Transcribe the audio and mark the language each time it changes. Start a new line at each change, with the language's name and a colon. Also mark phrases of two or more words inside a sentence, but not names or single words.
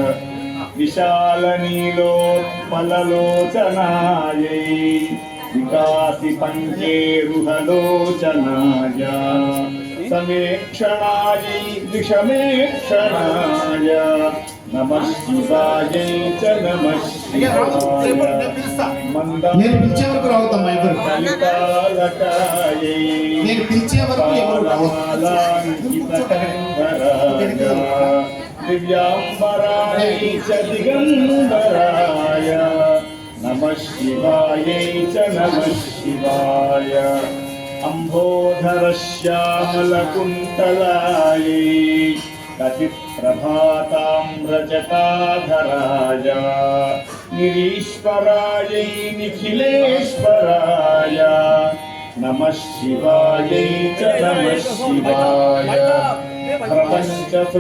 Sanskrit: विशालनीलोत्पललोचनायै विकासिपञ्चेरुहलोचनाय समेक्षणायै विषमेक्षणाय नमः शिवायै च नमः शिवाय
Telugu: నేను పిలిచే వరకు రావుతాం ఎవరు
Sanskrit: మందాలకాయై
Telugu: నేను పిలిచే వరకు ఎవరు
Sanskrit: दिव्यांबरायै च दिगंबराय नमः शिवायै च नमः शिवाय अम्भोधरश्यामलकुन्तलायै कचित्प्रभाताम्रजटाधराय निरीश्वरायै निखिलेश्वराय नमः शिवायै च नमः शिवाय प्रपञ्च